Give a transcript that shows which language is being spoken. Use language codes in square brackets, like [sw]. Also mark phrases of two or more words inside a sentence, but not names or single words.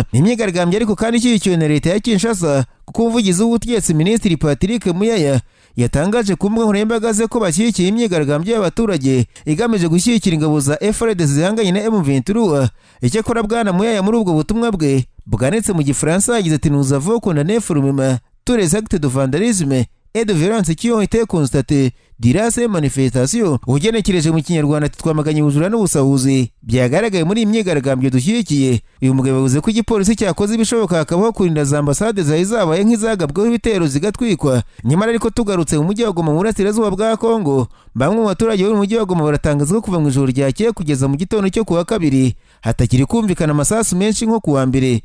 [rw] Imyigaragambyo ariko kandi ishyigikiwe na leta ya Kinshasa kuko umuvugizi w'ubutegetsi Minisitiri Patrick Muyaya yatangaje ku mbuga nkoranyambaga ze ko bashyigikiye imyigaragambyo y'abaturage igamije gushyigikira ingabo za FARDC zihanganye na M23. Icyakora bwana Muyaya muri ubwo butumwa bwe bwanitse mu Gifaransa yagize ati [fr] nous avons condamné fermement tous les actes de vandalisme et de violence qui ont été constatés durant ces manifestations. [rw] Ugenekereje mu Kinyarwanda ati twamaganye ubujura n'ubusahuzi byagaragaye muri iyi myigaragambyo dushyigikiye. Uyu mugabo yavuze ko igipolisi cyakoze ibishoboka hakabaho kurinda za ambasade zari zabaye nk'izagabweho ibitero zigatwikwa. Nyamara ariko tugarutse mu mujyi wa Goma mu burasirazuba bwa Kongo, bamwe mu baturage bo mu mujyi wa Goma baratangaza ko kuva mu ijoro ryakeye kugeza mu gitondo cyo kuwa kabiri hatakiri kumvikana amasasu menshi nko kuwa mbere.